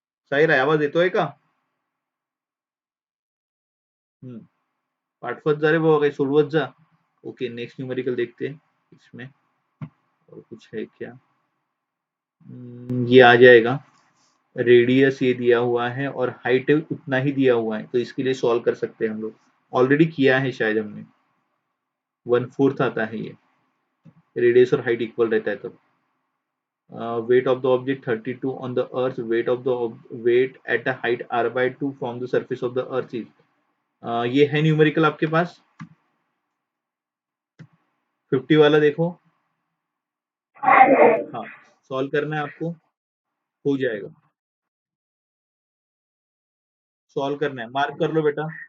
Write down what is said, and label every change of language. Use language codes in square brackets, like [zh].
[mr] साहिल, आवाज येतोय का, हम्म, पाठवत जा रे बाबा, काही सोडवत जा। [hi] ओके, नेक्स्ट न्यूमेरिकल देखते हैं इसमें, और कुछ है क्या, ये आ जाएगा, रेडियस ये दिया हुआ है और हाइट उतना ही दिया हुआ है, तो इसके लिए सॉल्व कर सकते हैं हम लोग। ऑलरेडी किया है शायद हमने, 1/4 आता है ये, रेडियस और हाइट इक्वल रहता है तब। [en] Weight of the object 32 on the earth, weight of the weight at a height r by 2 from the surface of the earth is, [hi] ये है न्यूमेरिकल आपके पास। 50 वाला देखो। हाँ, सॉल्व करना है आपको, हो जाएगा। सॉल्व करना है, मार्क कर लो बेटा।